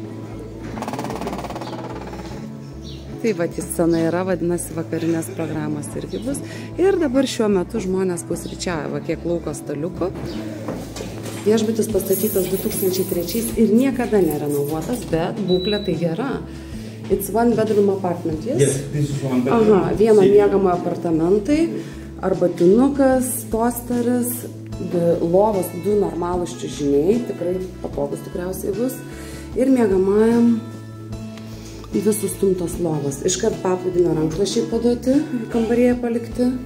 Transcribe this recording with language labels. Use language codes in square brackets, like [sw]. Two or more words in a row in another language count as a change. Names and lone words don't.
[lt] Tai va, scena yra, vadinasi, vakarinės programos irgi bus. Ir dabar šiuo metu žmonės pusryčiauja, va kiek lauko staliukų. Viešbutis pastatytas 2003 ir niekada nerenovuotas, bet būklė tai gera. [en] It's one bedroom apartment, yes? Yes, this is one bedroom. [lt] Aha, vieno miegamojo apartamentai, arbatinukas, tosteris, lovos, 2 normalūs čiužiniai, tikrai patogus tikriausiai bus. Ir miegamajam visus stumtos lovos. Iškart paplūdimio rankšluosčiai paduoti, kambaryje palikti.